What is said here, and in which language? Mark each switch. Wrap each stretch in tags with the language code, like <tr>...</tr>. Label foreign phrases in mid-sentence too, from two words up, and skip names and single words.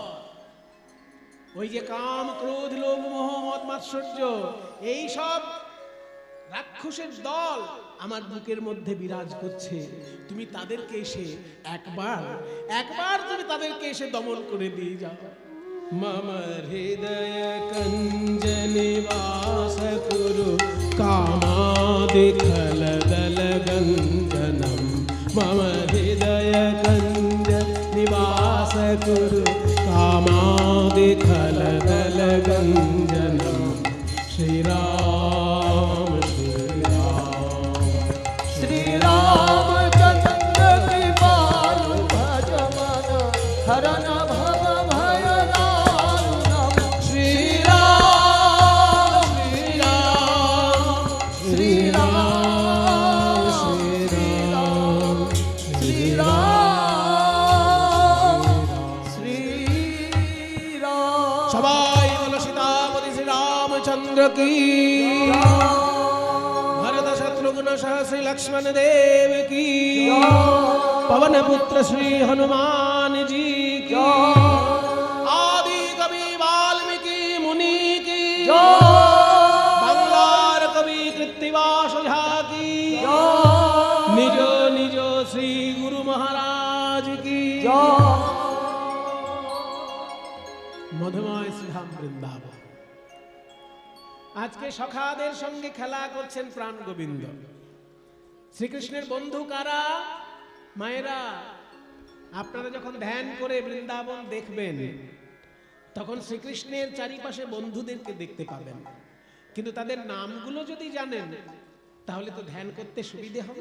<bn>ওই যে কাম, ক্রোধ, লোভ, মোহ, মদ, মাৎসর্য, এই সব রাক্ষসের দল আমার বুকের মধ্যে বিরাজ করছে। তুমি তাদেরকে এসে একবার তুমি তাদেরকে এসে দমন করে দিয়ে যাও।</bn> <sa>मम हृदय कंज निवास कुरु कामादिखलदलगञ्जनं मम हृदय कंज निवास कुरु कामादिखलदलगञ्जनं श्रीराम श्रीरामचन्द्र कृपालु भज मन हरन भव भय दारुणम्। श्रीराम श्रीराम श्रीराम श्रीराम</sa> <bn>সবাই বলো সীতাপতি শ্রীরামচন্দ্র কি,</bn> <hi>भरत शत्रुघ्न सहश्री लक्ष्मण देव की, पवन पुत्र श्री हनुमान जी की, आदि कवि वाल्मीकि मुनि की,</hi> <bn>বাংলার কবি</bn> <hi>कृत्तिवास झा की, निज निज श्री गुरु महाराज की,</hi> <bn>মধুময় শ্রীধাম বৃন্দাবন। আজকে সখাদের সঙ্গে খেলা করছেন প্রাণ গোবিন্দ। শ্রীকৃষ্ণের বন্ধু কারা? মায়েরা। আপনারা যখন ধ্যান করে বৃন্দাবন দেখবেন, তখন শ্রীকৃষ্ণের চারিপাশে বন্ধুদেরকে দেখতে পাবেন, কিন্তু তাদের নামগুলো যদি জানেন তাহলে তো ধ্যান করতে সুবিধে হবে।</bn>